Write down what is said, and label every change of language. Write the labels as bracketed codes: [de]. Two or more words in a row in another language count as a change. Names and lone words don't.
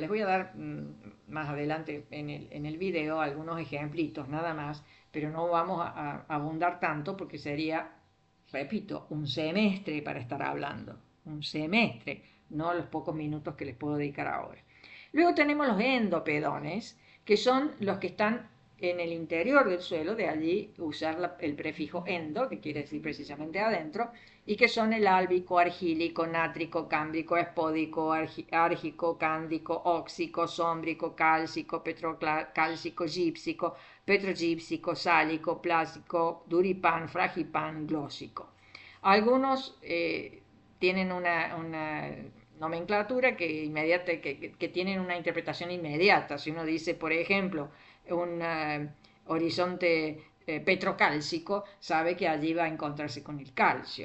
[es] Les voy a dar más adelante en el video algunos ejemplitos nada más, pero no vamos a abundar tanto porque sería, repito, un semestre para estar hablando, un semestre, no los pocos minutos que les puedo dedicar ahora. Luego tenemos los endopedones, que son los que están en el interior del suelo, de allí usar el prefijo endo, que quiere decir precisamente adentro, y que son el álbico, argílico, nátrico, cámbrico, espódico, árgico, cándico, óxico, sómbrico, cálcico, petrocálcico, gípsico, petrogípsico, sálico, plástico, duripán, fragipán, glósico. Algunos tienen una nomenclatura que tienen una interpretación inmediata. Si uno dice, por ejemplo, un horizonte petrocálcico, sabe que allí va a encontrarse con el calcio.